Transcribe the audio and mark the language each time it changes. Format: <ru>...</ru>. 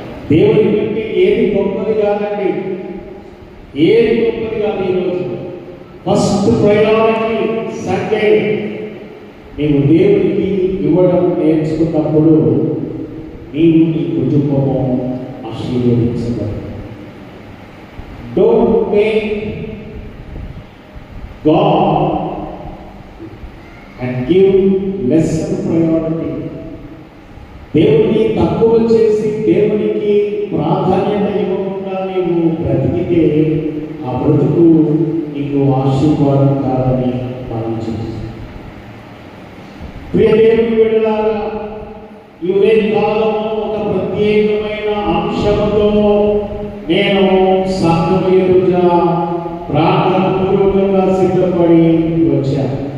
<te>దేవుని కంటే ఏది గొప్పది కాదండి, ఏది గొప్పది కాదు. ఈరోజు</te> <en>First priority Sunday.</en> <te>నీవు దేవునికి ఇవ్వడం నేర్చుకున్నప్పుడు నీవు నీ కుటుంబము ఆశీర్వదించబడు.</te> <en>Don't make God and give lesser priority.</en> <te>దేవుని తక్కువ చేసి దేవునికి ప్రాధాన్యత ఇవ్వకుండా నీవు బ్రతికితే ఆ బ్రతుకు నీకు ఆశీర్వాదం కాదని మనం చూస్తాం. ప్రియ దేవుని బిడ్డలారా, ఈ ఉదయకాలము ఒక ప్రత్యేకమైన అంశంతో నేను సంఘము ఎదుట ప్రార్థన పూర్వకంగా సిద్ధపడి వచ్చాను.</te>